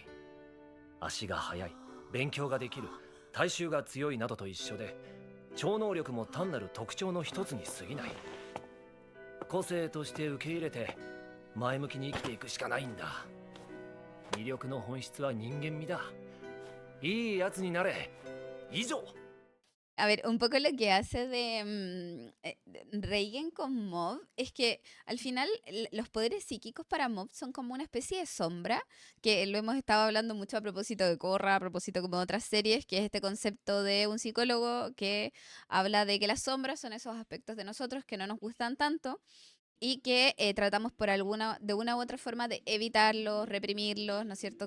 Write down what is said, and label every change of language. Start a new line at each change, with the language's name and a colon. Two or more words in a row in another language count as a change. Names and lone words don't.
Japanese: 足が速い、勉強ができる、体臭が強いなどと一緒で、超能力も単なる特徴の一つに過ぎない。個性として受け入れて前向きに生きていくしかないんだ。魅力の本質は人間味だ。いいやつになれ。以上。
Spanish: A ver, un poco lo que hace de Reigen con Mob es que al final los poderes psíquicos para Mob son como una especie de sombra, que lo hemos estado hablando mucho a propósito de Korra, a propósito como de otras series, que es este concepto de un psicólogo que habla de que las sombras son esos aspectos de nosotros que no nos gustan tanto y que tratamos de una u otra forma de evitarlos, reprimirlos, ¿no es cierto?